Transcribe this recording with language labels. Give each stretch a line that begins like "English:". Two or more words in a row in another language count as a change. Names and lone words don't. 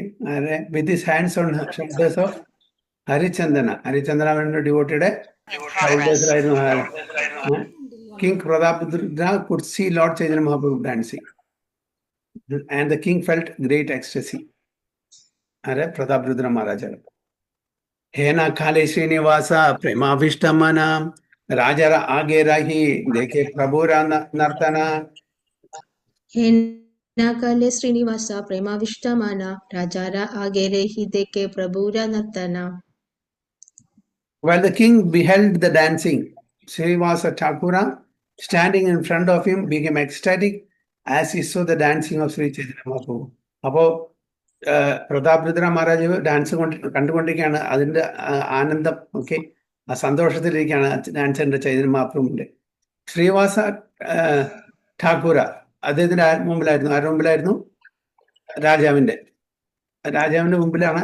English: With his hands on the shoulders of Harichandana devoted shoulders. King Prataprudra could see Lord Chaitanya Mahaprabhu dancing, and the king felt great ecstasy. Prataprudra Maharaja.
Bangla: হেন খালে শ্রীনিবাস প্রেমাবিষ্টমনা রাজা আগে রহি দেখে প্রভুর নর্তন. হেন কালে শ্রীনিবাস প্রেমাবিষ্টমনা রাজা আগে রহি দেখে প্রভুর নর্তন. While the king beheld the dancing, Srinivasa Thakura standing in front of him became ecstatic as he saw the dancing of Sri Chaitanya Mahaprabhu.
Malayalam: അപ്പോൾ പ്രതാപരുദ്ര മഹാരാജ് ഡാൻസ് കണ്ടുകൊണ്ടിരിക്കുകയാണ്. അതിന്റെ ആനന്ദം, ഓക്കെ, ആ സന്തോഷത്തിലിരിക്കുകയാണ് ഡാൻസിന്റെ ചൈതന്യ മഹാപ്രഭുവിന്റെ. ശ്രീവാസ ഠാക്കൂര അദ്ദേഹത്തിന്റെ ആരുടെ മുമ്പിലായിരുന്നു? രാജാവിന്റെ മുമ്പിലാണ്.